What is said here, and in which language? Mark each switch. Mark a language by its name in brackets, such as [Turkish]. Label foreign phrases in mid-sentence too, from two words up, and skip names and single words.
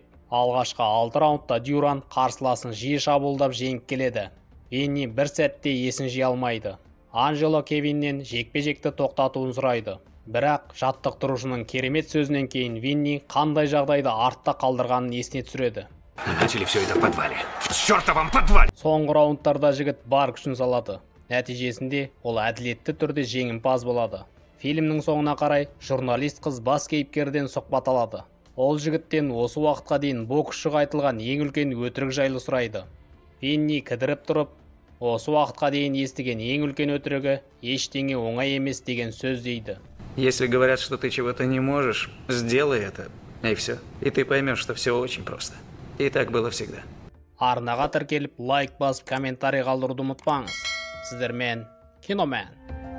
[Kazakh] Алғашқы 6 раундта Дюран қарсыласын жиі шабуылдап жеңіп келеді. Винни бір сәтте есін жия алмайды. Анжела Кевиннен жекпе-жекті тоқтатуын сұрайды. Бірақ жаттықтырушының керемет сөзінен кейін Винни қандай жағдайда артта қалдырғанын есіне түсіреді. [Russian] Мы начали все это в подвале. В чертовом подвале! [Kazakh] Соңғы раундтарда жігіт бар күшін салады. Нәтижесінде ол әділетті түрде жеңімпаз болады. Фильмнің соңына қарай журналист қыз бас кейіпкерден сұхбат алады. Ол жігіттен осы уақытқа дейін боксшыға айтылған ең үлкен өтірік жайлы сұрайды. Винни кідіріп тұрып, осы уақытқа дейін естіген ең үлкен өтірігі ештеңе оңай емес деген сөз дейді. [Russian] Если говорят, что ты чего-то не можешь, сделай это, и все. И ты поймешь, что все очень просто. И так было всегда. [Kazakh] Арнаға тіркеліп, лайк басып, комментарий қалдыруды ұмытпаңыз. Сіздермен Киномен.